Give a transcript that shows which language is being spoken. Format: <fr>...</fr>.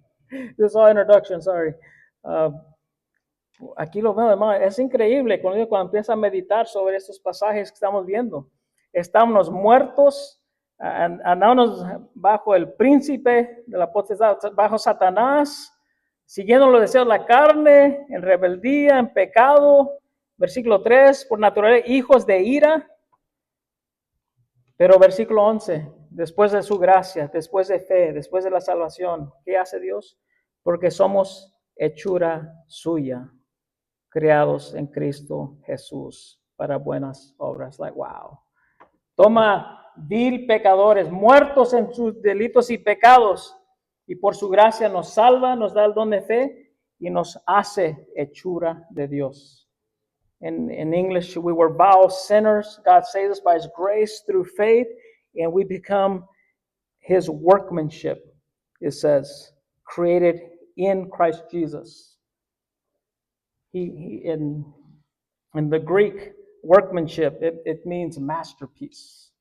<en>This is all introduction, sorry.</en> <es>Aquí lo veo, hermano. Es increíble cuando empieza a meditar sobre estos pasajes que estamos viendo. Estamos muertos, andamos bajo el príncipe de la potestad, bajo Satanás, siguiendo los deseos de la carne, en rebeldía, en pecado. Versículo 3, por naturaleza, hijos de ira. Pero versículo 11, después de su gracia, después de fe, después de la salvación, ¿qué hace Dios? Porque somos hechura suya, creados en Cristo Jesús para buenas obras.</es> <en>Like, wow.</en> <es>Toma vil pecadores, muertos en sus delitos y pecados, y por su gracia nos salva, nos da el don de fe y nos hace hechura de Dios.</es> <en>In English, we were vile sinners. God saved us by His grace through faith, and we become His workmanship, it says, created in Christ Jesus. In the Greek, workmanship, it means masterpiece.</en>